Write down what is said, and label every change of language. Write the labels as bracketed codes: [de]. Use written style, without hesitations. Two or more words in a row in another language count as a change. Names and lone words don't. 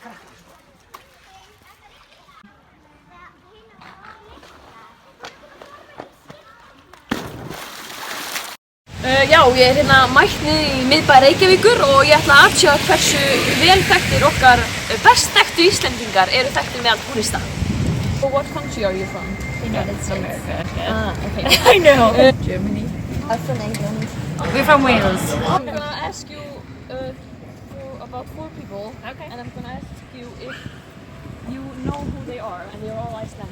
[is] Já, ég er hérna mætt niður í miðbæ Reykjavíkur og ég ætla að aðsjóða hversu vel þekktir okkar best þekktu Íslendingar eru þekktir meðal túrista. [en] What country are you from? United States. America. Okay. I know. Germany. I'm from England. We're from Wales. I'm gonna ask you about 4 people. Okay. And I'm gonna ask you if you know who they are, and they're all Icelandic.